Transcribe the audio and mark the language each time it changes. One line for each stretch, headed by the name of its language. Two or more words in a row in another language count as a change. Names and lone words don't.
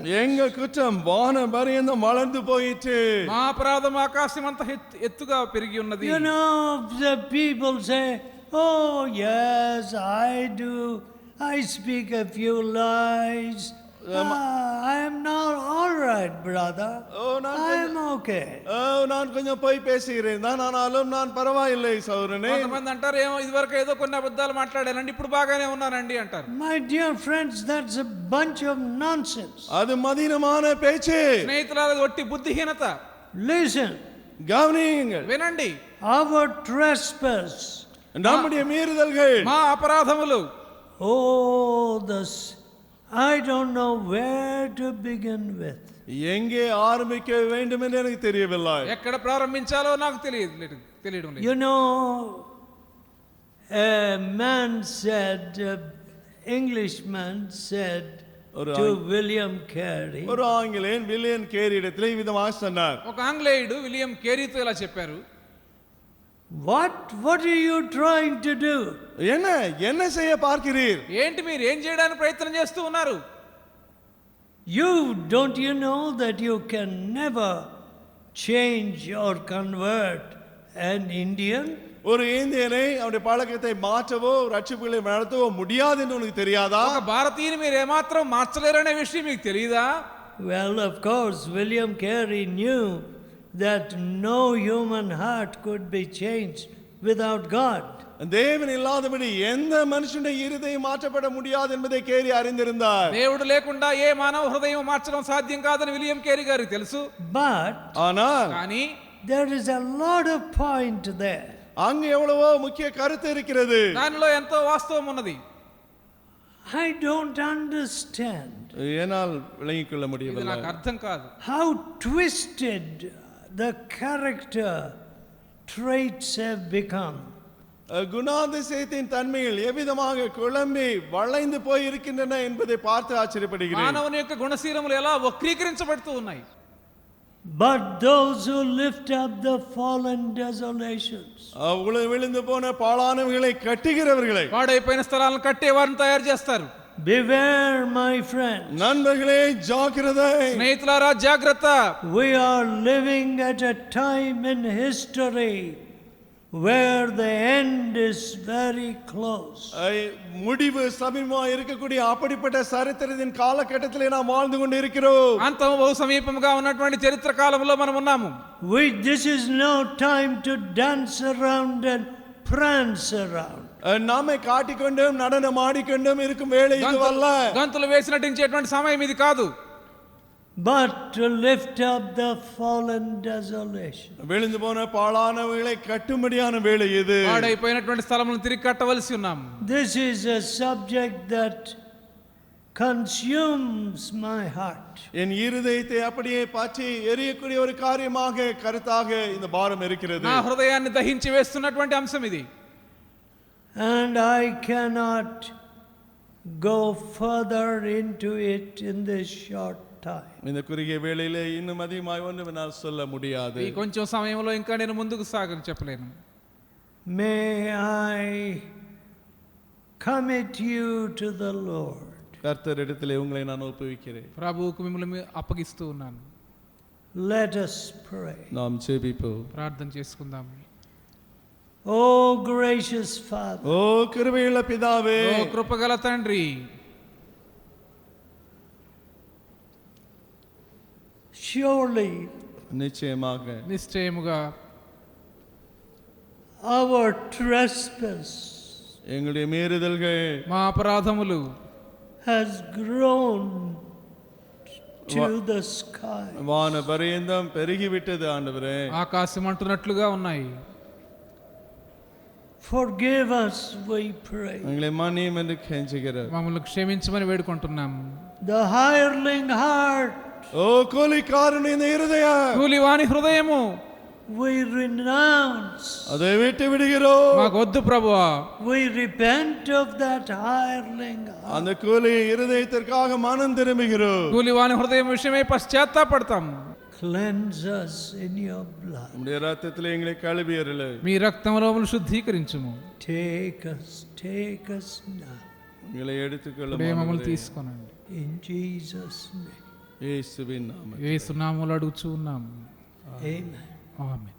Tamil: எங்கள் குற்றம் வானம் பரியந்தம் வளர்ந்து போயிற்று.
Telugu: మా అపరాధం ఆకాశమంత ఎత్తుగా పెరిగి ఉన్నది.
English: You know, the people say, oh yes, I speak a few lies. I am not all right, brother. I am okay.
Tamil: நான் கொஞ்சம் போய் பேசுகிறேன் தான், ஆனாலும் நான் பரவாயில்லை சகோதரனே.
Telugu: కొంతమంది అంటారు ఏమో ఇదివరకు ఏదో కొన్ని అబద్ధాలు మాట్లాడానండి ఇప్పుడు బాగానే ఉన్నానండి అంటారు.
English: My dear friends, that's a bunch of nonsense.
Tamil: அது மதினமான பேச்சு.
Telugu: స్నేహితులారా ఒట్టి బుద్ధిహీనత.
English: Listen.
Tamil: கவனியுங்கள்.
Telugu: వినండి.
English: Our trespass.
Tamil: நம்முடைய மீறுதல்கள்.
Telugu: మా అపరాధములు.
English: Oh, I don't know where to begin with.
Tamil: எங்கே ஆரம்பிக்க வேண்டும் என்று எனக்கு தெரியவில்லை.
Telugu: ఎక్కడ ప్రారంభించాలో నాకు తెలియడం లేదు.
English: You know, a man said, Englishman said to William Carey.
Tamil: ஒரு ஆங்கிலேயன் வில்லியம் கேரி இடத்திலே விதமாக சொன்னார்.
Telugu: ఒక ఆంగ్లేయుడు విలియం కేరీతో ఇలా చెప్పారు.
English: What are you trying to do?
Tamil: என்ன செய்ய பார்க்கிறீர்?
Telugu: ఏంటి మీరు ఏం చేయడానికి ప్రయత్నం చేస్తూ ఉన్నారు?
English: Don't you know that you can never change or convert an Indian?
Tamil: ஒரு இந்தியனை அவருடைய பழக்கத்தை மாற்றவோ ரட்சிப்புகளை நடத்தவோ முடியாது என்று உனக்கு தெரியாதா?
Telugu: ఒక భారతీయుని మీరు ఏమాత్రం మార్చలేరనే విషయం మీకు తెలియదా?
English: Well, of course, William Carey knew that no human heart could be changed without God.
Tamil: தேவன் இல்லாதபடி எந்த மனுஷனுடைய இருதயம் மாற்றப்பட முடியாது என்பதை கேரி அறிந்திருந்தார்.
Telugu: దేవుడు లేకుండా ఏ మానవ హృదయం మార్చడం సాధ్యం కాదని విలియం కేరీ గారికి తెలుసు. కానీ
English: there is a lot of point there.
Tamil: அங்க எவ்வளவோ முக்கிய கருத்து இருக்கிறது.
Telugu: దానిలో ఎంతో వాస్తవం ఉన్నది.
English: I don't understand.
Tamil: என்னால் விளங்கிக் கொள்ள முடியவில்லை.
Telugu: ఇది నాకు అర్థం కాదు.
English: How twisted the character traits have become.
Tamil: குணாதிசயத்தின் தன்மைகள் எவ்விதமாக குழம்பி வளைந்து போய் இருக்கின்றன என்பதை பார்த்து ஆச்சரியப்படுகிறேன்.
Telugu: మానవుని యొక్క గుణశీలములు ఎలా వక్రీకరించబడుతూ ఉన్నాయి.
English: But those who lift up the fallen desolations,
Tamil: விழுந்து போன பாழானவைகளை கட்டுகிறவர்களை,
Telugu: పాడైపోయిన స్థలాలను కట్టే వారిని తయారు చేస్తారు.
English: beware my friends.
Tamil: நண்பர்களே ஜாக்கிரதை.
Telugu: స్నేహితులారా జాగ్రత్త.
English: We are living at a time in history where the end is very close.
Tamil: முடிவு சமீபமாக இருக்கக்கூடிய அப்படிப்பட்ட சரித்திரத்தின் காலகட்டத்திலே நாம் வாழ்ந்து கொண்டு இருக்கிறோம்.
Telugu: అంతము బహు సమీపముగా ఉన్నటువంటి చరిత్ర కాలంలో మనం ఉన్నాము.
English: This is no time to dance around and prance around.
Tamil: நாமே காட்டிக்கொண்டும் நடனம் ஆடிக்கொண்டும் இருக்கும் வேளை இதுவல்ல.
Telugu: గంతులు వేసి నటించేటువంటి సమయం ఇది కాదు.
English: But to lift up the fallen desolation.
Tamil: விழுந்து போன பாழானவைகளை கட்டும்படியான வேளை இது.
Telugu: పాడైపోయినటువంటి స్థలములను తిరిగి కట్టవలసి ఉన్నాము.
English: This is a subject that consumes my heart.
Tamil: என் இருதயத்தை அப்படியே பற்றி எரியக்கூடிய ஒரு காரியமாக கருத்தாக இந்த பாரம் இருக்கிறது.
Telugu: నా హృదయాన్ని దహించి వేస్తున్నటువంటి అంశం ఇది.
English: And I cannot go further into it in this short time.
Tamil: இந்த குறுகிய வேளையிலே இன்னும் அதிகமாக ஒன்றும் என்னால் சொல்ல முடியாது.
Telugu: ఈ కొంచెం సమయంలో ఇంకా నేను ముందుకు సాగని చెప్పలేను.
English: May I commit you to the Lord.
Tamil: கர்த்தரிடத்திலே உங்களை நான் ஒப்புவிக்கிறேன்.
Telugu: ప్రభువుకు మిమ్మల్ని అప్పగిస్తూ ఉన్నాను.
English: Let us pray.
Tamil: நாம் ஜெபிப்போம்.
Telugu: ప్రార్థన చేసుకుందాం.
English: Oh gracious Father.
Telugu: ఓ కృపగల పితావే. ఓ కృపగల తండ్రి.
English: Surely
Telugu: నిశ్చయముగా
English: our trespass
Tamil: எங்களுடைய மீறுதல்கள்
Telugu: మా అపరాధములు
English: has grown to the sky.
Tamil: வான பரியந்தம் பெருகிவிட்டது ஆண்டவரே.
Telugu: ఆకాశం అంటున్నట్లుగా ఉన్నాయి.
English: Forgive us, we pray.
Tamil: எங்களை மன்னியும் என்று கெஞ்சுகிறோம்.
Telugu: మమ్మల్ని క్షమించమని వేడుకుంటున్నాం.
English: The hireling heart,
Tamil: ஓ கூலிக்காரனின் இந்த இருதயம்
Telugu: కూలివాని హృదయము
English: we renounce.
Tamil: அதை விட்டு விடுகிறோம்.
Telugu: మాకు వద్దు ప్రభువా.
English: We repent of that hireling heart.
Tamil: அந்த கூலி இருதயத்திற்காக மனம் திரும்புகிறோம்.
Telugu: కూలివాని హృదయం విషయమై పశ్చాత్తాపడతాం.
English: Cleanse us in your blood.
Tamil: உம்முடைய இரத்தத்திலே எங்களை கழுவி அருளு.
Telugu: మీ రక్తంలో మమ్మల్ని శుద్ధీకరించుము.
English: Take us now.
Tamil: எங்களை எடுத்துக்கொள்ளும்
Telugu: ఇప్పుడే మమ్మల్ని తీసుకొనండి.
English: In Jesus' name.
Tamil: இயேசுவின் நாமத்தில்.
Telugu: యేసు నామములో అడుగుచూ ఉన్నాం.
English: Amen.
Telugu: ఆమేన్.